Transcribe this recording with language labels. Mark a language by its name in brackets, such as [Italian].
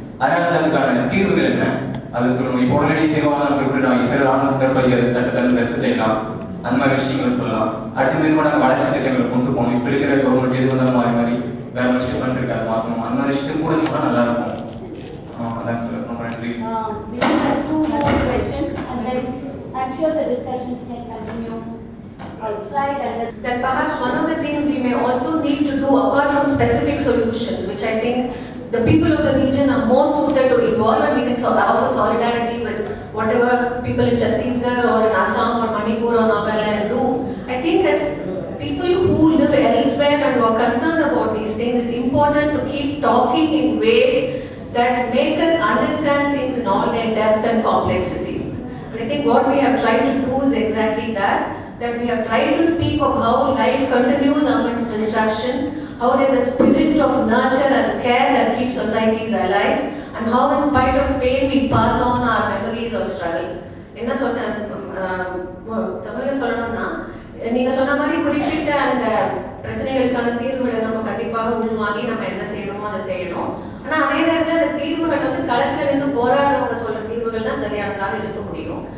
[Tamil] அதனால அதுக்கான தீர்வுகள் என்ன அது சொல்லணும். இப்போ உடனடி தீர்வாக குறிப்பிட்டு சில ராணுவ சிறப்பதிகார சட்டத்தை ரத்து செய்யலாம், அந்த மாதிரி விஷயங்களை சொல்லலாம். அடுத்த மாதிரி கூட நாங்கள் வளர்ச்சி திட்டங்களை கொண்டு போகணும். இப்போ இருக்கிற கவர்மெண்ட் எது வந்தாலும் மாறி மாதிரி வேற விஷயம் பண்ணிருக்காரு மாற்றணும், அந்த மாதிரி விஷயத்தை கூட சொன்னால் நல்லா இருக்கும். அதான் சார், ரொம்ப நன்றி. [English] We have two more questions and then I'm sure the discussions can continue outside. And then perhaps one of the things we may also need to do apart from specific solutions, which I think the people of the region are more suited to involve, and we can offer solidarity with whatever people in Chhattisgarh or in Assam or Manipur or Nagaland do. I think as people who live elsewhere and who are concerned about these things, it's important to keep talking in ways that make us understand things in all their depth and complexity. And I think what we have tried to do is exactly that we have tried to speak of how life continues amidst destruction, how there is a spirit of nurture and care that keeps societies alive, and and how in spite of pain we pass on our memories of struggle. [Tamil] என்ன சொன்ன தமிழ்ல சொல்லணும்னா நீங்க சொன்ன மாதிரி குறிப்பிட்ட அந்த பிரச்சனைகளுக்கான தீர்வுகளை நம்ம கண்டிப்பாக உள்வாங்கி நம்ம என்ன செய்யணுமோ அதை செய்யணும். ஆனா அதே நேரத்தில் அந்த தீர்வுகள் வந்து களத்துல நின்று போராடுறவங்க சொல்ற தீர்வுகள் தான் சரியானதாக இருக்க முடியும்.